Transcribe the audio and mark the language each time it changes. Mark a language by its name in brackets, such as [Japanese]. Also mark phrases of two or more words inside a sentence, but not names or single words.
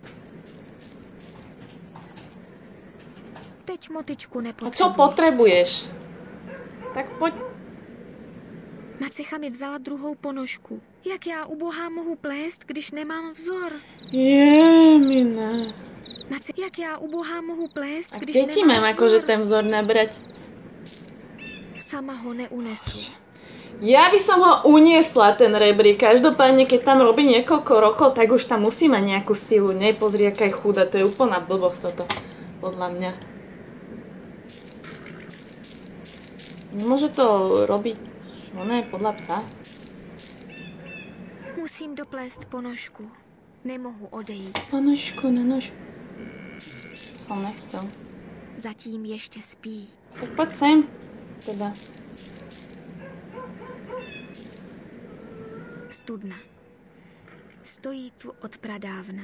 [Czech] Teď motičku A nepotřebuje. [Slovak] čo potrebuješ? Tak poď. [Czech] Macecha mi vzala druhou ponožku. Jak já ubohá mohu plést, když nemám vzor? Jemina. Jak já ubohá mohu plést, A když kde ti nemám [Slovak] mám akože ten vzor nabrať? [Czech] Sama ho neunesu. [Slovak] Ja by som ho uniesla, ten rebrík. Každopádne, keď tam robí niekoľko rokov, tak už tam musí mať nejakú silu. Nepozri, aká je chudá. To je úplná blbosť toto, podľa mňa. Nemôže to robiť podľa psa? [Czech] Musím doplést ponožku. Nemohu odejít. [Slovak] Ponožku na nožku. Som nechcel. [Czech] Zatím ještě spí. [Slovak] Tak poď sem. Teda. [Czech] Studna. Stojí tu od pradávna.